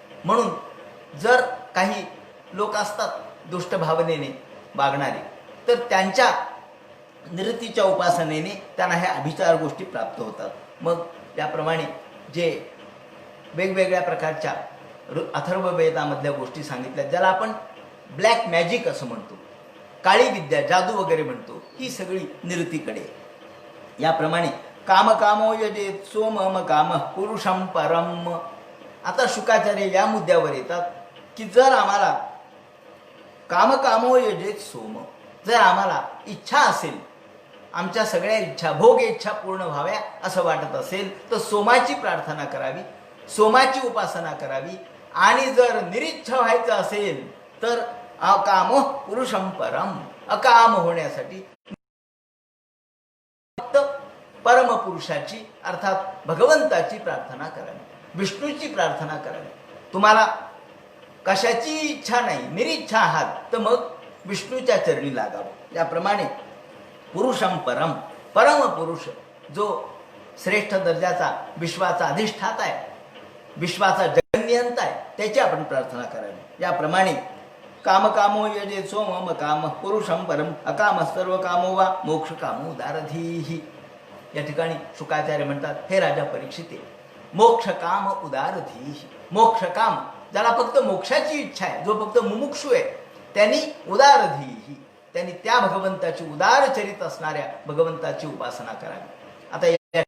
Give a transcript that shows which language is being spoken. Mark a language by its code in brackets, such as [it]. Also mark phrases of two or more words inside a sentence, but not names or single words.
[mr] म्हणून जर काही लोक असतात दुष्ट भावनेने वागणारे, तर त्यांच्या निवृत्तीच्या उपासनेने त्यांना ह्या अभिचार गोष्टी प्राप्त होतात. मग त्याप्रमाणे जे वेगवेगळ्या प्रकारच्या अथर्ववेदामधल्या गोष्टी सांगितल्या, ज्याला आपण [en] black magic [mr] असं म्हणतो, काळी विद्या, जादू वगैरे म्हणतो, ही सगळी निवृत्तीकडे. [sa] याप्रमाणे काम कामो यजेत सोमम काम पुरुषम परम. [mr] आता शुकाचार्य या मुद्द्यावर येतात की जर आम्हाला [sa] काम कामो यजेत सोम, [mr] जर आम्हाला इच्छा असेल, आमच्या सगळ्या इच्छा, भोग इच्छा पूर्ण व्हाव्या असं वाटत असेल तर सोमाची प्रार्थना करावी, सोमाची उपासना करावी. आणि जर निरीच्छ व्हायचं असेल तर [sa] अकामो पुरुषम परम, [mr] अकाम होण्यासाठी परमपुरुषाची अर्थात भगवंताची प्रार्थना करावी, विष्णूची प्रार्थना करावी. तुम्हाला कशाची इच्छा नाही, निरीच्छा आहात, तर मग विष्णूच्या चरणी लागावं. याप्रमाणे [sa] पुरुषम परम, [mr] परम पुरुष जो श्रेष्ठ दर्जाचा विश्वाचा अधिष्ठाता आहे, विश्वाचा जगन्नियंता आहे, त्याची आपण प्रार्थना करावी. [sa] याप्रमाणे कामकामो यजे सोमम काम पुरुषम परम अकाम सर्व कामो वा मोक्ष कामो दारधीही. [mr] या ठिकाणी शुकाचार्य म्हणतात, हे राजा परीक्षिते, मोक्ष काम उदारधीही. मोक्ष काम, ज्याला फक्त मोक्षाची इच्छा आहे, जो फक्त मुमुक्षू आहे, त्यांनी उदारधीही, त्यांनी त्या भगवंताची, उदार चरित असणाऱ्या भगवंताची उपासना करावी.